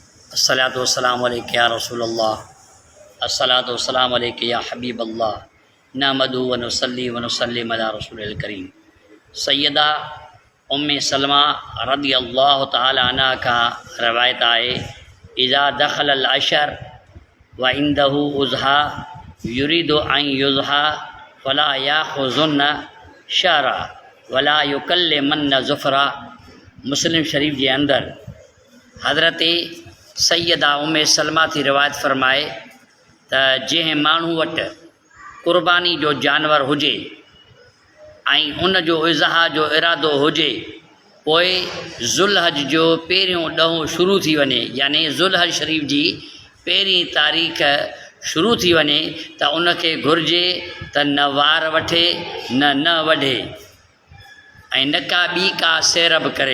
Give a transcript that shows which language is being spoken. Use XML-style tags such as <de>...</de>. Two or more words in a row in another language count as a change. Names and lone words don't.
<ar>الصلاة والسلام عليك يا رسول الله، الصلاة والسلام عليك يا حبيب الله، نحمده ونصلي ونسلم على رسوله الكريم. سيدة أم سلمة رضي الله تعالى عنها</ar> <sd>का रवायत आहे,</sd> <ar>إذا دخل العشر وعنده أضحية يريد أن يضحي فلا يأخذن شعرا ولا يقلمن ظفرا.</ar> <sd>मुस्लिम शरीफ के अंदर हज़रत सैयदा उम्मे सलमा थी रिवायत फरमाए त जंहिं माण्हू वटि क़ुर्बानी जो जानवर हुजे ऐं उन जो इज़हा जो इरादो हुजे, पोइ ज़ुल्हज जो पहिरियों ॾहों शुरू थी वञे, यानी ज़ुल्हज शरीफ़ जी पहिरीं तारीख़ शुरू थी वञे त उनखे घुरिजे त न वार वठे न वढे ऐं न का ॿी का सैरब करे।</sd>